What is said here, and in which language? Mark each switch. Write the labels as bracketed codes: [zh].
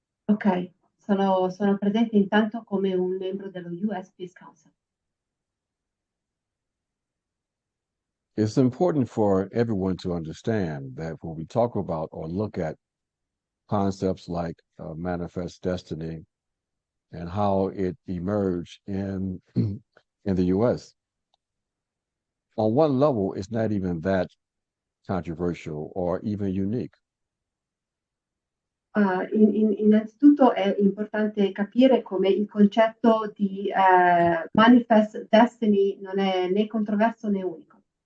[it] Ok, sono presente intanto come un membro dello U.S. Peace Council. [en] It's important for everyone to understand that when we talk about or look at concepts like manifest destiny and how it emerged in the U.S., on one level, it's not even that controversial or even unique. [it] Innanzitutto è importante capire come il concetto di manifest destiny non è né controverso né unico.